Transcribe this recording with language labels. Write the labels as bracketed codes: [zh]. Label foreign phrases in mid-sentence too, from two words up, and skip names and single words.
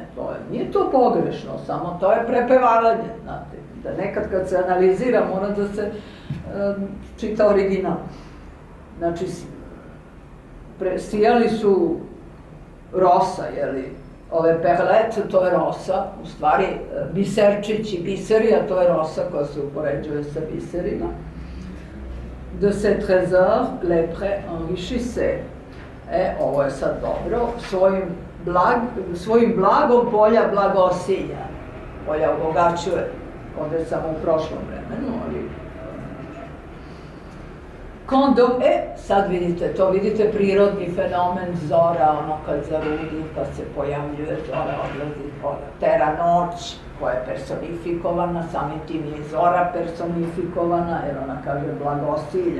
[sr] Nije to pogrešno, samo to je prepevavanje, znate, da nekad kad se analizira mora da se čita original. Znači, sijali su rosa, jeli, ove perlete, to je rosa, u stvari biserčići, biserija, to je rosa koja se upoređuje sa biserima. [fr] De ces trésors, les pré-enrichissait. [sr] Ovo je sad dobro, svojim blagom polja blagosilja. Polja obogaćuje, ovdje sam u prošlom vremenu, ali... sad vidite, to vidite prirodni fenomen zora, ono kad zarudi, pa se pojavljuje zora, odlazi, tera noć, koja je personifikovana, samim tim je zora personifikovana, jer ona kaže blagosilja.